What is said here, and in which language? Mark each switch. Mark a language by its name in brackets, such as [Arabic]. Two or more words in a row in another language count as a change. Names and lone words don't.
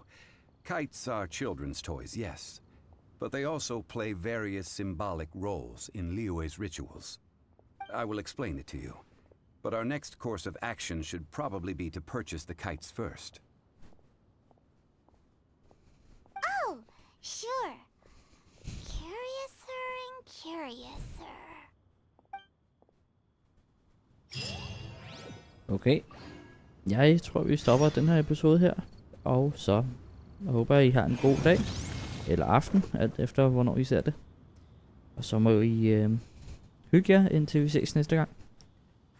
[English] Kites are children's toys, yes. But they also play various symbolic roles in Liyue's rituals. I will explain it to you. But our next course of action should probably be to purchase the kites first. Oh, sure. Curiouser and curiouser. Okay. [Danish] Jeg tror, vi stopper den her episode her. Og så håber jeg, I har en god dag. Eller aften, alt efter hvornår I ser det. Og så må I hygge jer, indtil vi ses næste gang.